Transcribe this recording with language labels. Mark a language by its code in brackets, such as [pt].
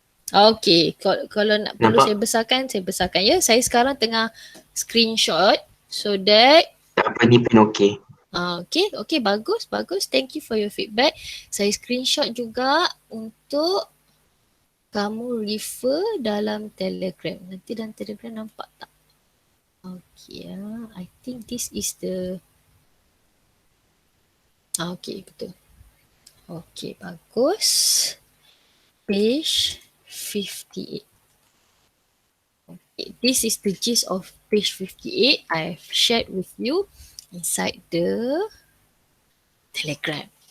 [ms] Okay, kalau nak perlu saya besarkan ya. Saya sekarang tengah screenshot [en] so that [ms] tak apa, ni pun okey. Okay, bagus. [en] Thank you for your feedback. [ms] Saya screenshot juga untuk kamu refer dalam Telegram. Nanti dalam Telegram nampak tak? [en] Okay, I think this is the okay, betul. [ms] Okay, bagus. Page 58. [en] Okay, this is the gist of page 58 I've shared with you inside the Telegram.